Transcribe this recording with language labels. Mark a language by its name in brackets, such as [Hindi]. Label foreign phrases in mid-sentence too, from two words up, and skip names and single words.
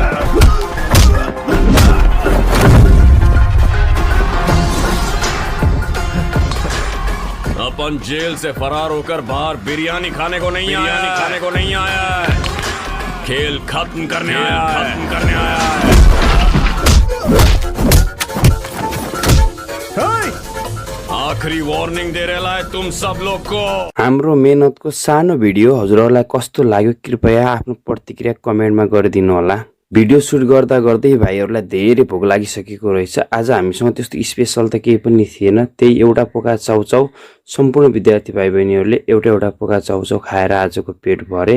[Hindi] अपन जेल से फरार होकर बाहर बिरयानी खाने को नहीं आया, खाने को नहीं आया है। खेल खत्म करने आया, खत्म करने आया है। आखिरी वार्निंग दे रहा है तुम सब लोग को। [Nepali] हाम्रो मेहनतको सानो भिडियो हजुरहरूलाई कस्तो लाग्यो कृपया आफ्नो प्रतिक्रिया कमेन्टमा गरिदिनु होला। भिडियो सुट गर्दा गर्दै भाइहरूलाई धेरै भोक लागिसकेको रहेछ। आज हामीसँग त्यस्तो स्पेसल त केही पनि थिएन, त्यही एउटा पोका चाउचाउ सम्पूर्ण विद्यार्थी भाइ बहिनीहरूले एउटा पोका चाउचाउ खाएर आजको पेट भरे।